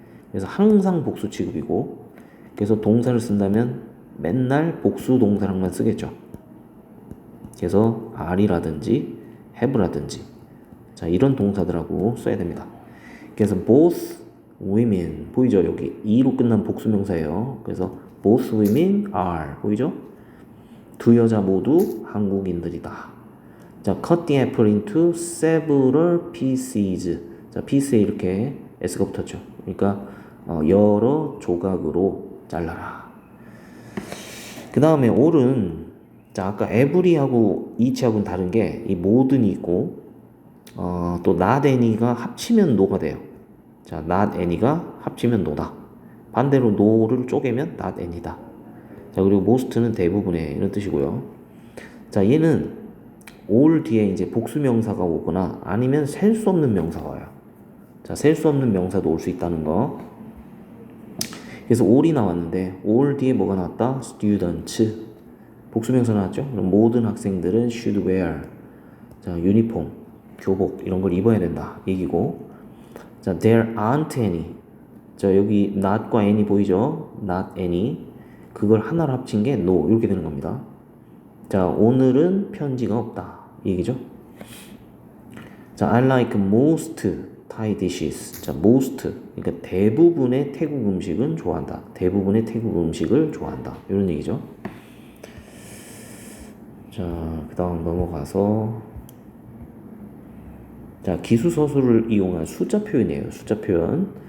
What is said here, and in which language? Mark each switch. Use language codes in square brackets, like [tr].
[ko] 그래서 항상 복수 취급이고, 그래서 동사를 쓴다면 맨날 복수 동사랑만 쓰겠죠. 그래서 are이라든지 have라든지, 자, 이런 동사들하고 써야 됩니다. 그래서 [en] both women [ko] 보이죠? 여기 e로 끝난 복수명사예요. [en] 그래서 both women are [ko] 보이죠? 두 여자 모두 한국인들이다. [en] 자, cut the apple into several pieces. [ko] 자, piece에 이렇게 s가 붙었죠. 그러니까 여러 조각으로 잘라라. 그 다음에 all은, 자, 아까 every하고 each하고는 다른 게 이 모든이 있고, 또 not any가 합치면 no가 돼요. 자, not any가 합치면 no다. 반대로 no를 쪼개면 not any다. 자, 그리고 most는 대부분의 이런 뜻이고요. 자, 얘는 all 뒤에 이제 복수명사가 오거나 아니면 셀 수 없는 명사가 와요. 자, 셀 수 없는 명사도 올 수 있다는 거. 그래서 all이 나왔는데 all 뒤에 뭐가 나왔다? students. 복수명사 나왔죠? 그럼 모든 학생들은 [en] should wear. [ko] 자, 유니폼, 교복 이런 걸 입어야 된다 얘기고. [en] 자, there aren't any. [ko] 자, 여기 not과 any 보이죠? [en] not any. [ko] 그걸 하나로 합친 게 no 이렇게 되는 겁니다. 자, 오늘은 편지가 없다 얘기죠. [en] 자, I like most Thai dishes. [ko] 자, most 그러니까 대부분의 태국 음식은 좋아한다. 대부분의 태국 음식을 좋아한다 이런 얘기죠. 자, 그 다음 넘어가서, 자, 기수서술을 이용한 숫자 표현이에요. 숫자 표현.